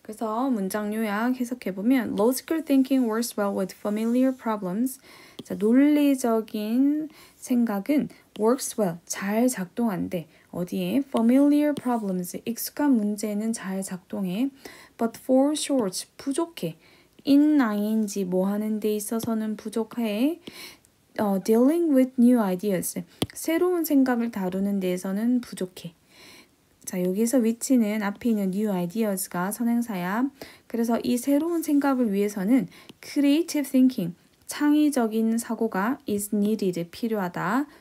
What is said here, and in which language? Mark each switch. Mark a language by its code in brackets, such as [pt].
[ko] 그래서 문장 요약 해석해보면 [en] Logical thinking works well with familiar problems. [ko] 자, 논리적인 생각은 [en] works well, [ko] 잘 작동한대. 어디에? [en] Familiar problems, [ko] 익숙한 문제는 잘 작동해. [en] But for short, [ko] 부족해. in ing 뭐 하는 데 있어서는 부족해. [en] dealing with new ideas. [ko] 새로운 생각을 다루는 데에서는 부족해. 자, 여기서 위치는 앞에 있는 new ideas가 선행사야. 그래서 이 새로운 생각을 위해서는 [en] creative thinking, [ko] 창의적인 사고가 [en] is needed, [ko] 필요하다.